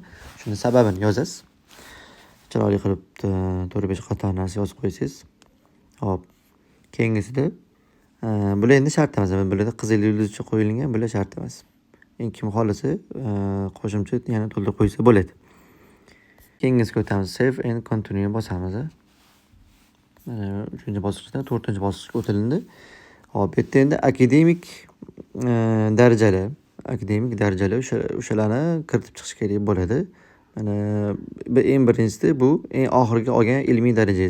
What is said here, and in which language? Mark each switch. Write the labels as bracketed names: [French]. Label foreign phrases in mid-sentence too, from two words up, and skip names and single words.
[Uzbek] Shuni sababini yozasiz. Chiroyli qilib 4-5 qator narsa yozib qo'yasiz. Hop. Keyingisida bular endi shart emas. Bularda qizil yulduzcha qo'yilgan, bular shart emas. Kim xohlasa qo'shimcha yana to'ldirib qo'ysa bo'ladi. Keyingisiga o'tamiz. [English] Save and continue [Uzbek] bosamiz. Mana 3-bosqichdan 4-bosqichga o'tilindi. Hop, bu yerda endi akademik darajalar o'shalarni kiritib chiqish kerak bo'ladi. Mana eng birinchisi bu eng oxirgi olgan ilmiy darajangiz.